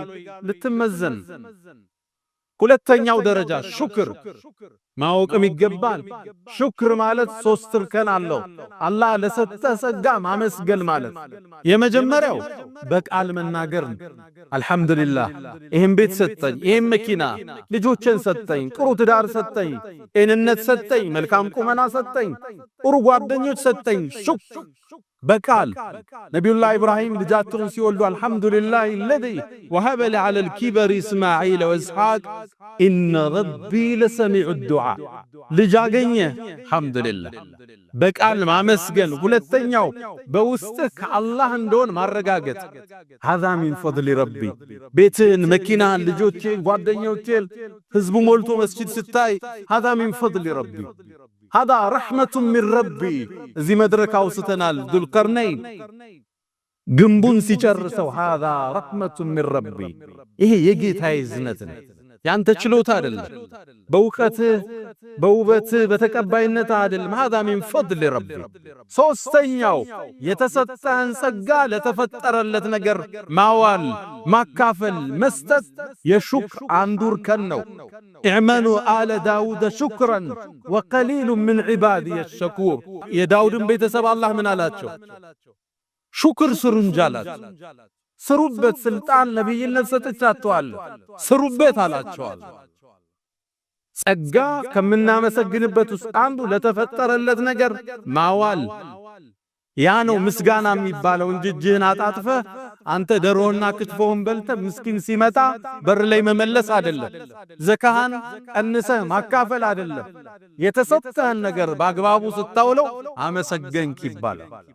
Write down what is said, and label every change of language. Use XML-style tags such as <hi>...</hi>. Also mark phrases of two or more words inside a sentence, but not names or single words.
<am>ልትመዘን። ሁለተኛው ደረጃ ሹክር ማወቅም ይገባል። ሹክር ማለት ሶስት እርከን አለው። አላህ ለሰጠ ጸጋ ማመስገን ማለት የመጀመሪያው በቃል መናገር ነው። አልহামዱሊላህ ይሄን ቤት ሰጠኝ፣ ይሄን መኪና፣ ልጆችን ሰጠኝ፣ ጥሩ ትዳር ሰጠኝ፣ ጤንነት ሰጠኝ፣ መልካም ቁመና ሰጠኝ፣ ጥሩ ጓደኞች ሰጠኝ። ሹክር በቃል ነቢዩላህ ኢብራሂም ልጃቸውን ሲወልዱ አልহামዱሊላህ</am> <ar>الذي وهب لي على الكبر اسماعيل واسحاق ان ربي لسميع الدعاء</ar> <am>ልጅ አገኘ አልহামዱሊላህ በቃል ማመስገን። ሁለተኛው በውስጥህ ከአላህ እንደሆነ ማረጋገጥ።</am> <ar>هذا من فضل ربي</ar> <am>ቤትን፣ መኪናን፣ ልጆችን፣ ጓደኞችን፣ ህዝቡ ሞልቶ መስጂድ ስታይ</am> <ar>هذا من فضل ربي هذا رحمة من ربي።</ar> <am>እዚህ መድረክ አውስተናል። ዙልቀርነይን ግንቡን ሲጨርሰው</am> <ar>هذا رحمة من ربي</ar> <am>ይሄ የጌታዬ እዝነት ነው፣ ያንተ ችሎታ አይደለም። በእውቀትህ በውበትህ በተቀባይነት አይደለም።</am> <ar>هذا من فضل ربي።</ar> <am>ሶስተኛው የተሰጠህን ጸጋ ለተፈጠረለት ነገር ማዋል፣ ማካፈል፣ መስጠት የሹክር አንዱ እርከን ነው።</am> <ar>اعملوا آل داود شكرا وقليل من عبادي الشكور።</ar> <am>የዳውድን ቤተሰብ አላህ ምን አላቸው? ሹክር ስሩ እንጂ አላቸው። ስሩበት፣ ስልጣን ነብይነት ሰጥቻችኋለሁ ስሩበት አላቸዋል። ጸጋ ከምናመሰግንበት ውስጥ አንዱ ለተፈጠረለት ነገር ማዋል። ያ ነው ምስጋና የሚባለው እንጂ እጅህን አጣጥፈህ አንተ ደሮና ክትፎን በልተ ምስኪን ሲመጣ በር ላይ መመለስ አይደለም። ዘካህን ቀንሰህ ማካፈል አይደለም። የተሰጠህን ነገር በአግባቡ ስታውለው አመሰገንክ ይባላል።</am>